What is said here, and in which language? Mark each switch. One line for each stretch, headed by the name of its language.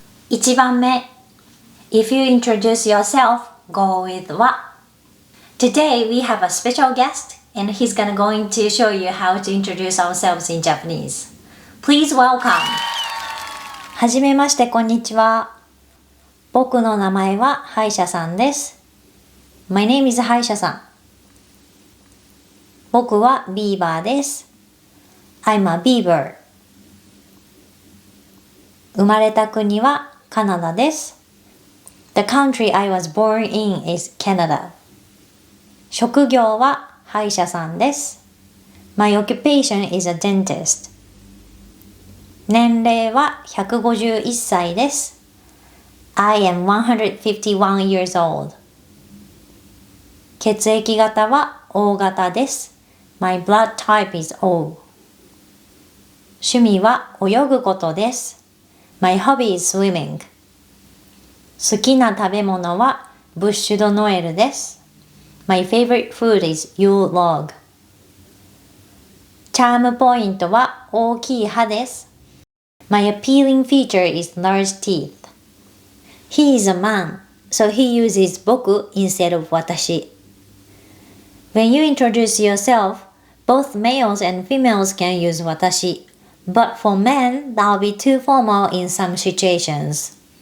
English: 1番目 If you introduce yourself, go with what? Today we have a special guest and he's going to show you how to introduce ourselves in Japanese. Please welcome!
Japanese: はじめましてこんにちは。僕の名前は歯医者さんです。
English: My name is 歯医者さん。
Japanese: 僕はビーバーです。
English: I'm a beaver.
Japanese: 生まれた国はカナダです。
English: The country I was born in is Canada.
Japanese: 職業は歯医者さんです。
English: My occupation is a dentist.
Japanese: 年齢は151歳です。
English: I am 151 years old.
Japanese: 血液型は O 型です。
English: My blood type is O.
Japanese: 趣味は泳ぐことです。
English: My hobby is swimming.
Japanese: 好きな食べ物はブッシュドノエルです。
English: My favorite food is Yule log.
Japanese: チャームポイントは大きい歯です。
English: My appealing feature is large teeth. He is a man, so he uses 僕 instead of 私. When you introduce yourself, both males and females can use 私, but for men, that'll be too formal in some situations.